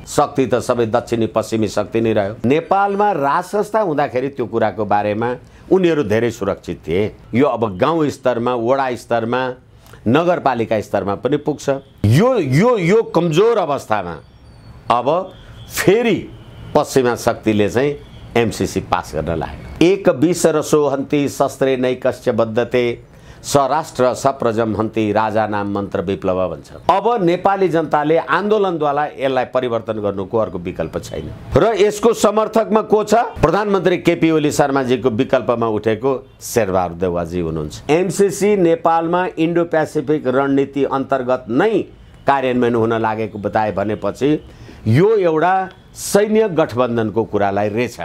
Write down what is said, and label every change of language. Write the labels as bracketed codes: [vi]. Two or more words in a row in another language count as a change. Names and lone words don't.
[ne] शक्ति त सबै दक्षिणी पश्चिमी शक्ति नै रह्यो। नेपालमा राज संस्था हुँदाखेरि त्यो कुराको बारेमा उनीहरू धेरै सुरक्षित थिए। यो अब गाउँ स्तरमा, वडा स्तरमा, नगरपालिका स्तरमा पनि पुग्छ। यो कमजोर अवस्थामा अब फेरि पश्चिमा शक्तिले चाहिँ एमसीसी पास गर्न लाग्यो। [sa] एक विष रसो हन्ति शस्त्रे नैकश्च बद्धते स्वराष्ट्र सप्रजम हन्ति राजा नाम मन्त्र विप्लव भन्छ। [ne] अब नेपाली जनताले आन्दोलनद्वारा यसलाई परिवर्तन गर्नुको अर्को विकल्प छैन र यसको समर्थकमा को छ? प्रधानमन्त्री केपी ओली शर्माजीको विकल्पमा उठेको शेरबहादुर देउवाजी हुनुहुन्छ। एमसीसी नेपालमा इन्डो पेसिफिक रणनीति अन्तर्गत नै कार्यान्वयन हुन लागेको बताए भनेपछि यो एउटा सैन्य गठबन्धनको कुरालाई रेछ।